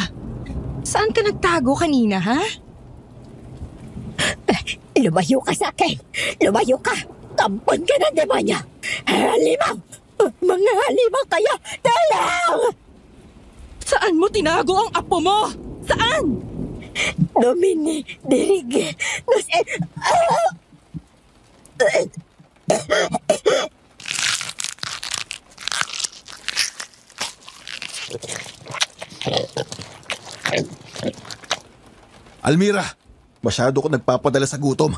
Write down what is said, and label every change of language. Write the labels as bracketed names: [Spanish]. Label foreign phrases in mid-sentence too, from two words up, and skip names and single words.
[Filipino] Saan ka nagtago kanina, ha? Lumayo ka sa akin! Lumayo ka! Tampon ka ng demonya! Halimaw! Mga halimaw kayo! Talang! Saan mo tinago ang apo mo? Saan? [Latin] Domini, dirige, nos... [Filipino] Almira, masyado ko nagpapadala sa gutom.